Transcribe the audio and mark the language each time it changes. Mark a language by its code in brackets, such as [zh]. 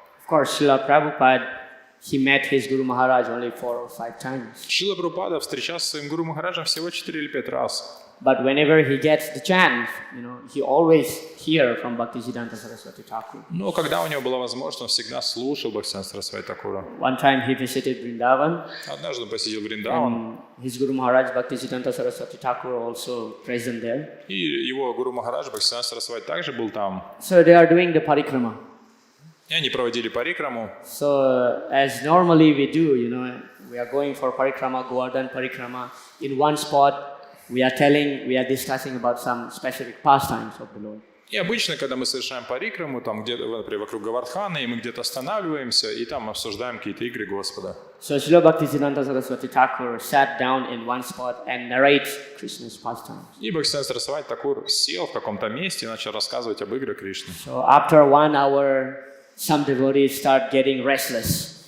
[en] Of course, Srila Prabhupada, he met his Guru Maharaj only 4 or 5 times. [ru] Шрила Прабхупада встречался с своим Гуру Махараджем всего 4 или 5 раз. [en] But whenever he gets the chance, you know, he always hear from Bhaktisiddhanta Saraswati Thakur. [ru] Но когда у него была возможность, он всегда слушал Бхактисиданта Сарасвати Такура. [en] One time he visited Vrindavan, [ru] Однажды он посетил Вриндаван, [en] and his Guru Maharaj Bhaktisiddhanta Saraswati Thakur also present there. [ru] и его Гуру Махарадж Бхактисиданта Сарасвати также был там. [en] So they are doing the parikrama. [ru] И они проводили парикраму. [en] So as normally we do, you know, we are going for parikrama, Govardhan parikrama. In one spot, we are discussing about some specific pastimes of the Lord. [ru] И обычно, когда мы совершаем парикраму, там где-то, например, вокруг Говардхана, и мы где-то останавливаемся, и там обсуждаем какие-то игры Господа. [en] So Srila Bhaktisiddhanta Saraswati Thakur sat down in one spot and narrates Krishna's pastimes. [ru] И Бхактисиданта Сарасвати Такур сел в каком-то месте и начал рассказывать об играх Кришны. [en] So after 1 hour, some devotees start getting restless.